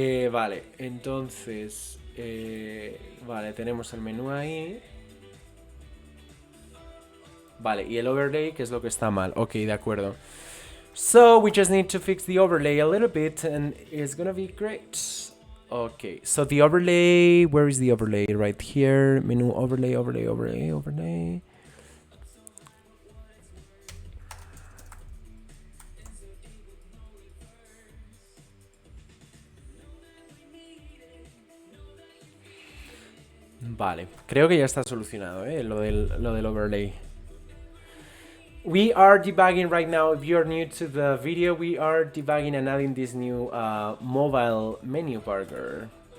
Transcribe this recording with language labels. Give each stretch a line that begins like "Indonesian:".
Spanish: Vale, entonces... vale, tenemos el menú ahí. Vale, y el overlay, que es lo que está mal. Ok, de acuerdo.
English: So, we just need to fix the overlay a little bit and it's gonna be great. Okay, so the overlay... Where is the overlay? Right here. Menu overlay, overlay, overlay, overlay.
Spanish: Vale, creo que ya está solucionado, lo del overlay.
English: We are debugging right now. If you're new to the video, we are debugging and adding this new mobile menu burger.